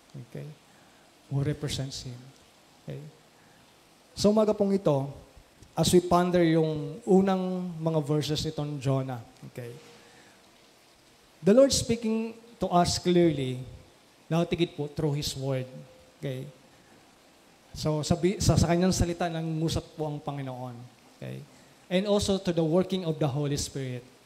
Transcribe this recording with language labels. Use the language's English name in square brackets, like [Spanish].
[English] Okay? Who represents Him. Okay? [Filipino] So umaga pong ito, [English] as we ponder yung unang mga verses nitong Jonah, okay? The Lord speaking to us clearly, [Filipino] nakatigit po [English] through His Word. Okay? [Filipino] So sa kanyang salita, nangungusap po ang Panginoon. [English] Okay? And also to the working of the Holy Spirit.